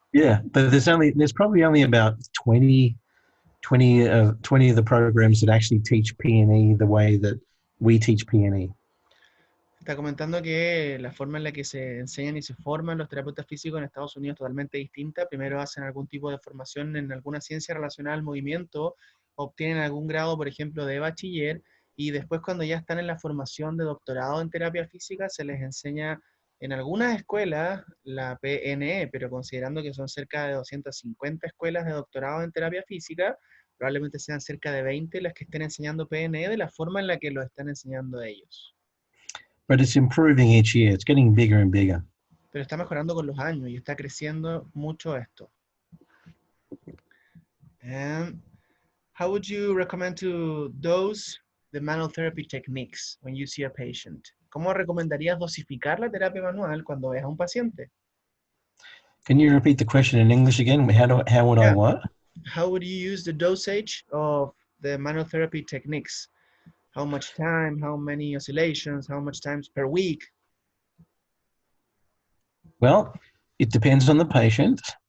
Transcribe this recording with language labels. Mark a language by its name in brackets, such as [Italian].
[English] Yeah, but there's probably only about 20 of the programs that actually teach PNE the way that we teach PNE. [Spanish] Está comentando que la forma en la que se enseñan y se forman los terapeutas físicos en Estados Unidos es totalmente distinta. Primero hacen algún tipo de formación en alguna ciencia relacionada al movimiento, obtienen algún grado, por ejemplo, de bachiller, y después cuando ya están en la formación de doctorado en terapia física, se les enseña En algunas escuelas, la PNE, pero considerando que son cerca de 250 escuelas de doctorado en terapia física, probablemente sean cerca de 20 las que estén enseñando PNE de la forma en la que lo están enseñando ellos. [English] But it's improving each year. It's getting bigger and bigger. [Spanish] Pero está mejorando con los años y está creciendo mucho esto. [English] And how would you recommend to dose the manual therapy techniques when you see a patient? [Spanish] ¿Cómo recomendarías dosificar la terapia manual cuando ves a un paciente? [English] Can you repeat the question in English again? How would I Yeah. what? How would you use the dosage of the manual therapy techniques? How much time, how many oscillations, how much times per week? Well, it depends on the patient.